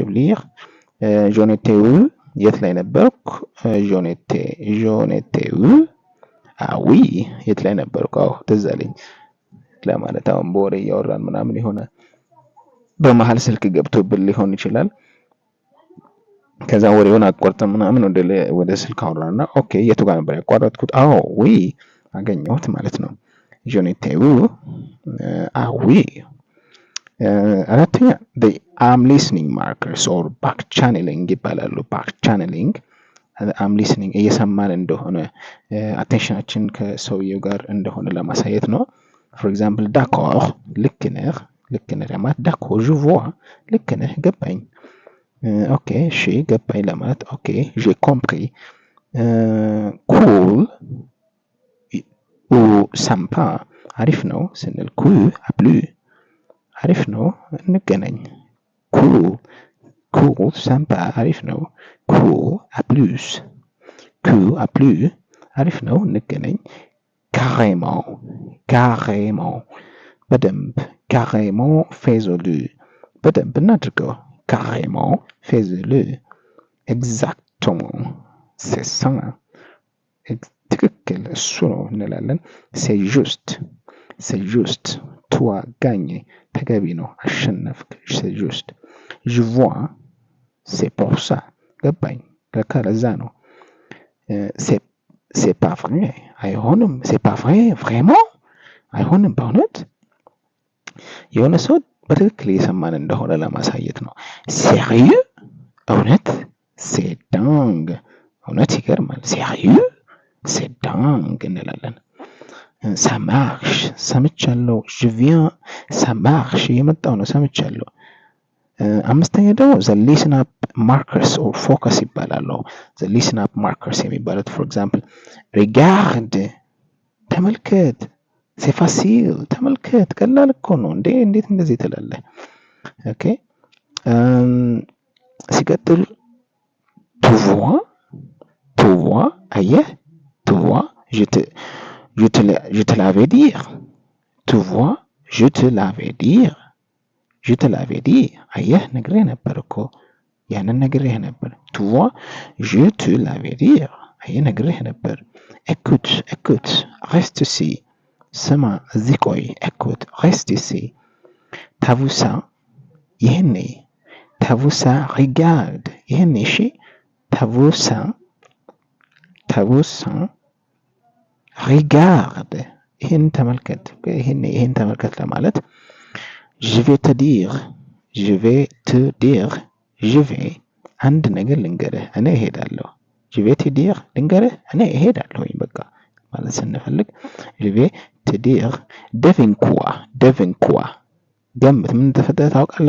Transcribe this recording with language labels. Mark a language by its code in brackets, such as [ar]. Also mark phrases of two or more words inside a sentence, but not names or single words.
[fr] j'oublie j'en étais où [am] የት ላይ ነበርኩ [fr] j'en étais où ah oui [am] የት ላይ ነበርኩ አዎ ትዝ አለኝ ለማለት አሁን በወሬ እያወራን ምናምን የሆነ በመሃል ስልክ ገብቶብን ሊሆን ይችላል። ከዛ ወሬውን አቋርጠን ምናምን ወደ ስልክ አወራና ኦኬ የቱ ጋር ነበር ያቋረጥኩት አዎ oui አገኘሁት ማለት ነው። [fr] j'en étais où ah oui [am] አራተኛ [en] the I'm listening markers or back channeling [am] ይባላሉ። [en] back channeling I'm listening [am] እየሰማን እንደሆነ አቴንሽናችን ከሰውየው ጋር እንደሆነ ለማሳየት ነው። [en] for example [am] d'accord ልክ ነህ ለማለት [fr] d'accord je vois [am] ልክ ነህ ገባኝ ኦኬ እሺ ገባኝ ለማለት ኦኬ [fr] j'ai compris cool ou sympa [am] አሪፍ ነው ስንል [fr] cool à plus [am] አሪፍ ነው እንገናኝ [fr] cool sympa [am] አሪፍ ነው [fr] cool à plus [am] አሪፍ ነው እንገናኝ [fr] carrément በደንብ carrément fais-le [am] በደንብ እናድርገው [fr] carrément fais-le exactement c'est ça [am] ትክክል እሱ ነው እንላለን። [fr] c'est juste toi gagne [am] ተገቢ ነው አሸነፍክ [fr] c'est juste je vois c'est pour ça [am] ገባኝ ለካ ለዛ ነው [fr] c'est pas vrai [am] አይሆንም [fr] c'est pas vrai vraiment [am] አይሆንም በእውነት የሆነ ሰው በትክክል እየሰማን እንደሆነ ለማሳየት ነው። sérieux [fr] እውነት c'est dingue [am] እውነት ይገርማል [fr] sérieux c'est dingue እንላለን። ça marche ሰምቻለሁ je viens ça marche [am] የመጣው ነው ሰምቻለሁ። አምስተኛ ደግሞ [en] the listen up markers or focus [am] ይባላሉ። [en] the listen up markers [am] የሚባሉት [en] for example [am] regarde ተመልከት [fr] c'est facile [am] ተመልከት ቀላል እኮ ነው እንዴት እንደዚህ ትላለህ ኦኬ ሲቀጥል [fr] tu vois [am] አየህ [fr] tu vois je te l'avais dit. Tu vois, je te l'avais dit. Je te l'avais dit. [am] አየህ ነግሬህ ነበር እኮ ያንን ነግሬህ ነበር። [fr] Tu vois, je te l'avais dit. [am] አየህ ነግሬህ ነበር። [fr] Écoute, écoute, reste ici. [am] ስማ እዚህ ቆይ። [fr] Écoute, reste ici. T'as vu ça? ይህኔ T'as vu ça? Regarde. [am] ይህኔ እሺ [fr] T'as vu ça? T'as vu ça? Regarde. [am] ይህን ተመልከት። ይህን ተመልከት ለማለት [fr] je vais te dire. Je vais te dire. Je vais [am] አንድ ነገር ልንገርህ እኔ እሄዳለሁ። [fr] je vais te dire [am] ልንገርህ እኔ እሄዳለሁኝ በቃ ማለት ስንፈልግ [fr] je vais te dire devine quoi [am] ገምት ምን እንደተፈጠረ ታውቃለህ?